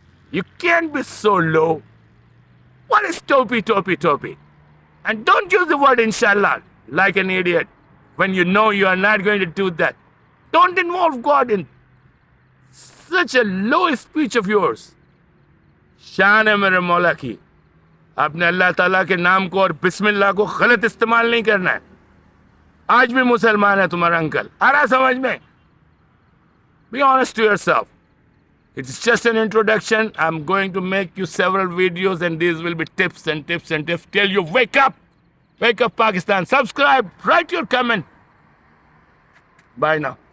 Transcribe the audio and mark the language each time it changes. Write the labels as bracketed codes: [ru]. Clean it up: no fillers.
[en] You can't be so low. What is topi? And don't use the word inshallah like an idiot when you know you are not going to do that. Don't involve God in such a low speech of yours. [hi] शान है मेरे मौला की, आपने अल्लाह ताला के नाम को और बिस्मिल्लाह को गलत इस्तेमाल नहीं करना है. आज भी मुसलमान है तुम्हारा अंकल, आ रहा समझ में? [en] Be honest to yourself. It's just an introduction. I'm going to make you several videos and these will be tips and tips and tips till you wake up. Wake up Pakistan. Subscribe. Write your comment. Bye now.